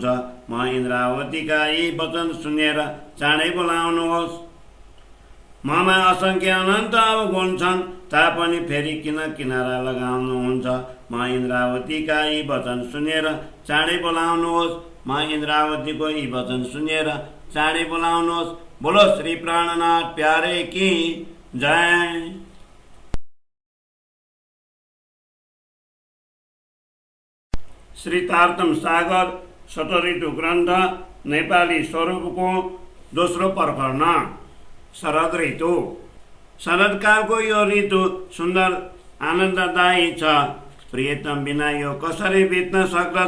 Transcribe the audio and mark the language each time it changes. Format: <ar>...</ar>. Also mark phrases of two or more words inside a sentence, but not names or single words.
<ne>म इन्द्रावतीका यी वचन सुनेर चाँडै बोलाउनुहोस्। ममा असङ्ख्य अनन्त अवगुण छन्, तापनि फेरि किन किनारा लगाउनुहुन्छ। म इन्द्रावतीका यी वचन सुनेर चाँडै बोलाउनुहोस्। म इन्द्रावतीको यी वचन सुनेर चाँडै बोलाउनुहोस्।</ne> <hi>बोलो श्री प्राणनाथ प्यारे की जय।</hi> <ne>श्री तारतम सागर शतऋतु ग्रन्थ नेपाली स्वरूपको दोस्रो प्रकरण। शरद ऋतु। शरदकालको यो ऋतु सुन्दर आनन्ददायी छ। प्रियतम बिना यो कसरी बित्न सक्दछ।</ne>